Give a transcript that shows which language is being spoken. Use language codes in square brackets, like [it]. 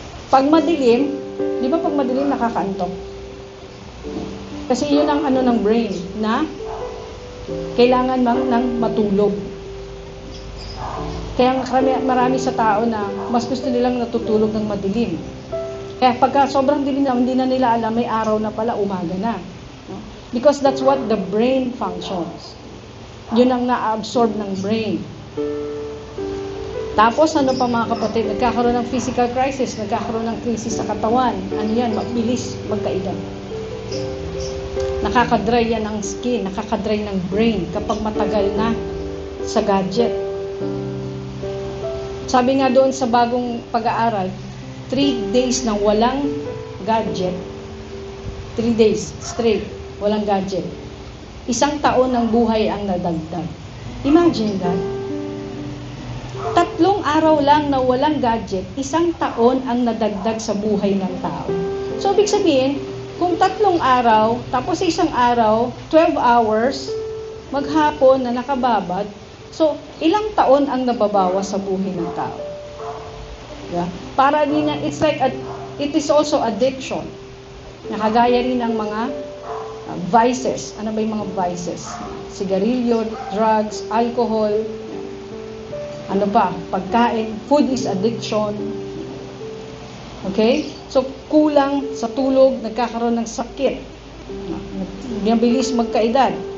[tl] Pag madilim, di ba pag madilim nakakaantok? Kasi yun ang ng brain na kailangan ng matulog. Kaya marami sa tao na mas gusto nilang natutulog ng madilim. Kaya pagka sobrang dilim na, hindi na nila alam, may araw na pala, umaga na. [en] Because that's what the brain functions. [tl] Yun ang na-absorb ng brain. Tapos ano pa mga kapatid, nagkakaroon ng physical crisis, nagkakaroon ng krisis sa katawan. Ano yan? Mabilis magkaedad. Nakakadry yan ng skin, nakakadry ng brain kapag matagal na sa gadget. Sabi nga doon sa bagong pag-aaral, 3 days na walang gadget, 3 days straight, walang gadget. 1 taon ng buhay ang nadagdag. [en] Imagine that. [tl] 3 3 araw lang na walang gadget, 1 taon ang nadagdag sa buhay ng tao. So, ibig sabihin, kung 3 araw, tapos 1 araw, 12 hours, maghapon na nakababad, so, ilang taon ang nababawas sa buhay ng tao? [en] Yeah? [tl] Para din na, [en] it is also addiction. [tl] Nakagaya rin ng mga vices. Ano ba yung mga vices? Sigarilyo, drugs, alcohol, ano pa? Pagkain. [en] Food is addiction. Okay? [tl] So, kulang sa tulog, nagkakaroon ng sakit. Mabilis magkaedad.